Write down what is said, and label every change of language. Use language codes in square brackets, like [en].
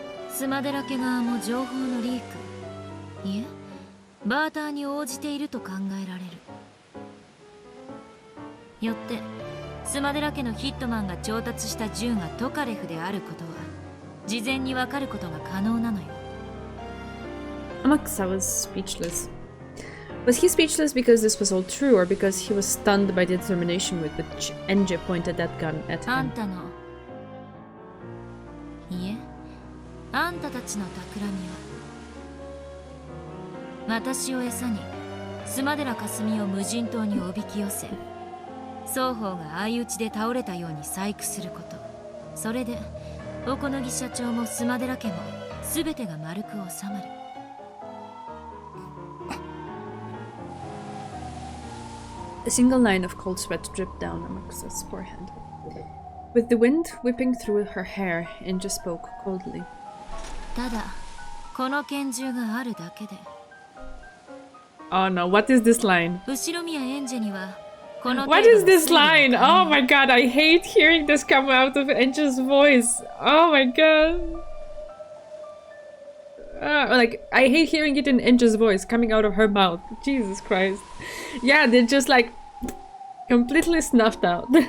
[ja] 須磨寺家側も情報のリーク、いえバーターに応じていると考えられる。よって須磨寺家のヒットマンが調達した銃がトカレフであることは事前にわかることが可能なのよ。 [en] Amakusa was speechless. Was he speechless because this was all true, or because he was stunned by the determination with which Enje pointed that gun at [ja] あん [en] him? [ja] たの、いえ、あんたたちの企みは、私を餌に須磨寺かすみを無人島におびき寄せ、双方が相打ちで倒れたように細工すること。それで小此木社長も須磨寺家も全てが丸く収まる。 [en] A single line of cold sweat dripped down Amakusa's forehead. With the wind whipping through her hair, Enja spoke coldly. [ja] ただこの拳銃があるだけで。 [en] Oh no, what is this line? [ja] 後ろ宮エンジェにはこの [en] What is this line? Oh my god, I hate hearing this come out of Enja's voice. Oh my god. Like, I hate hearing it in Enja's voice coming out of her mouth. Jesus Christ. Yeah, they're just like completely snuffed out.